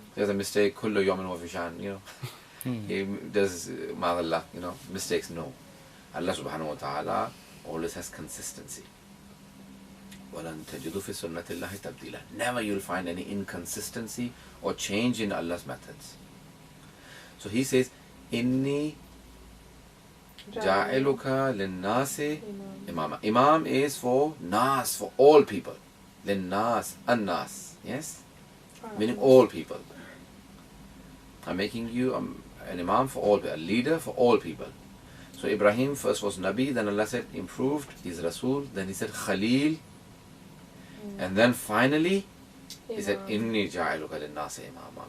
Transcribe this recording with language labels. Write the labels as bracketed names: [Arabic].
[English] There's a mistake, kullu yawmin wa fishan, He does, ma'allah, mistakes, no. Allah subhanahu wa ta'ala always has consistency. [Arabic] وَلَن تَجِدُوا فِي سُنَّةِ اللَّهِ تَبْدِيلًا. [English] Never you'll find any inconsistency or change in Allah's methods. So he says, [Arabic] إِنِّي جَاعِلُكَ لِلنَّاسِ إِمَامًا. [English] Imam is for nas, for all people. لِلنَّاسِ, an-nas, yes? Meaning all people. I'm making you an imam for all people, a leader for all people. So Ibrahim first was Nabi, then Allah said improved, he's Rasul, then he said Khalil, and then finally he said Inni ja'iluka lin-nasi imama.